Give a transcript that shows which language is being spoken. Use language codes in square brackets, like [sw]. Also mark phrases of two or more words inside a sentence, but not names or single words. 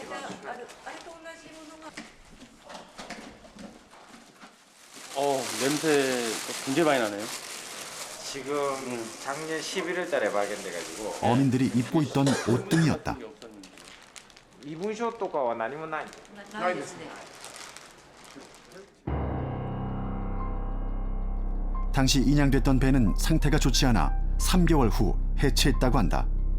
[ko] 냄새가 굉장히 많이 나네요. 지금 작년 11월 달에 발견돼가지고 어민들이 입고 있던 옷등이었다. [ja] 이분쇼 とかは何もない。ないですね。 [ko] 당시 인양됐던 배는 상태가 좋지 않아 3개월 후 해체했다고 한다.